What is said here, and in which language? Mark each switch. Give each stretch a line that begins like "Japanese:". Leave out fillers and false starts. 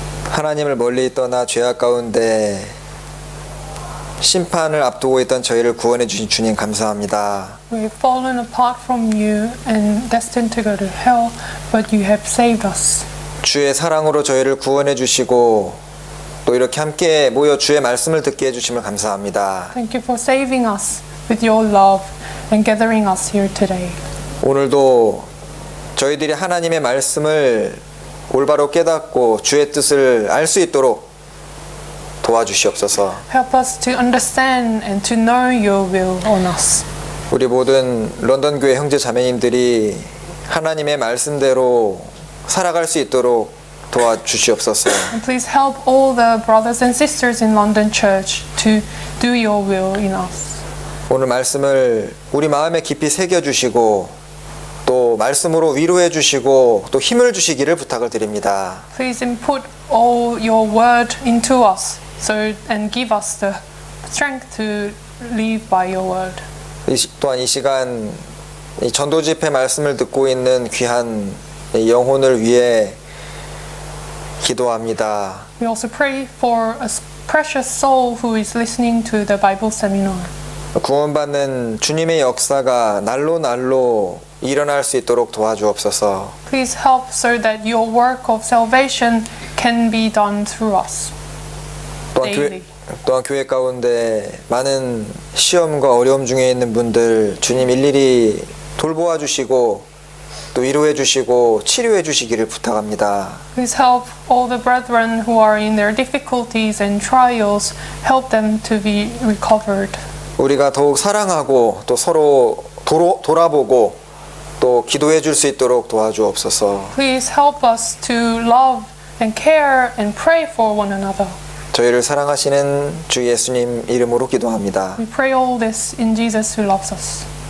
Korean: 하나님을 멀리 떠나 죄악 가운데 심판을 앞두고 있던 저희를 구원해 주신 주님 감사합니다.
English: We've fallen apart from you and destined to go to hell, but you have saved us.
Korean: 주의 사랑으로 저희를 구원해 주시고 또 이렇게 함께 모여 주의 말씀을 듣게 해 주심을 감사합니다.
English: Thank you for saving us with your love and gathering us here today.
Korean: 오늘도 저희들이 하나님의 말씀을 올바로 깨닫고 주의 뜻을 알 수 있도록 도와주시옵소서.
English: Help us to understand and to know your will on us.
Korean: 우리 모든 런던 교회 형제 자매님들이 하나님의 말씀대로 살아갈 수 있도록 도와주시옵소서.
English: And please help all the brothers and sisters in London Church to do your will in us.
Korean: 오늘 말씀을 우리 마음에 깊이 새겨 주시고 또 말씀으로 위로해 주시고 또 힘을 주시기를 부탁을 드립니다.
English: Please input all your word into us and give us the strength to live by your word.
Korean: 또한 이 시간 이 전도 집회 말씀을 듣고 있는 귀한 영혼을 위해 기도합니다.
English: We also pray for a precious soul who is listening to the Bible seminar.
Korean: 구원받는 주님의 역사가 날로 일어날 수 있도록 도와주옵소서.
English: Please help so that your work of salvation can be done through us.
Korean: 또한 교회 가운데 많은 시험과 어려움 중에 있는 분들 주님 일일이 돌보아 주시고 또 위로해 주시고 치료해 주시기를 부탁합니다.
English: Please help all the brethren who are in their difficulties and trials. Help them to be recovered.
Korean: 우리가 더욱 사랑하고 또 서로 돌아보고 또 기도해 줄 수 있도록 도와주옵소서.
English: Please help us to love and care and pray for one another.
Korean: 저희를 사랑하시는 주 예수님 이름으로 기도합니다.
English: We pray all this in Jesus who loves us.